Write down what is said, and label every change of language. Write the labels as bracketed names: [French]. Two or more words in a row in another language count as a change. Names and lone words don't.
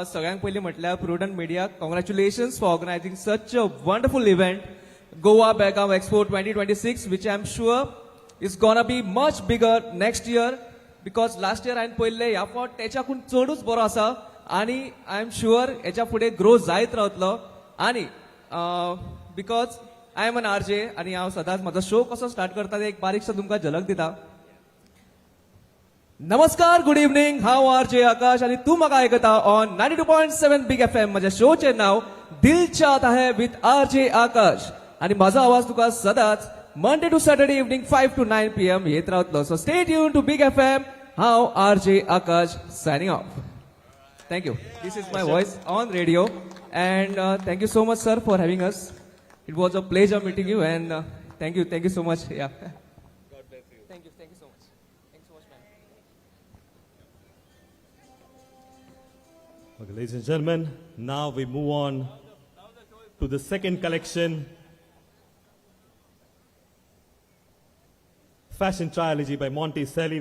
[Konkani] सगळ्यांक पयली म्हटल्यार [English] Prudent Media, congratulations for organizing such a wonderful event, Goa Belgaum Expo 2026, which I'm sure is gonna be much bigger next year, because last year [Konkani] हांवें पळयल्ले ह्या फावट तेच्याकून चडूच बरो आसा, आनी [English] I am sure [Konkani] हेच्या फुडें ग्रो जायत रावतलो. आनी [English] because I am an RJ [Konkani] आनी हांव सदांच म्हजो शो कसो स्टार्ट करता ते एक बारीकसो तुमकां झलक दिता. नमस्कार, [English] good evening, [Konkani] हांव आरजे आकाश आनी तूं म्हाका आयकता ऑन 92.7 बिग एफएम. म्हज्या शोचें नांव दिल चाहता है विथ आरजे आकाश, आनी म्हाजो आवाज तुका सदांच [English] Monday to Saturday evening 5 to 9 PM [Konkani] येत रावतलो. [English] so stay tune to Big FM. हांव RJ Akash signing off. Thank you. This is my voice on radio. And thank you so much, sir, for having us. It was a pleasure meeting you, and thank you so much. Yeah. God bless you. Thank you so much. Thank you so much, man. Okay, ladies and gentlemen, now we move on to the second collection, Fashion Trilogy by Monticelli.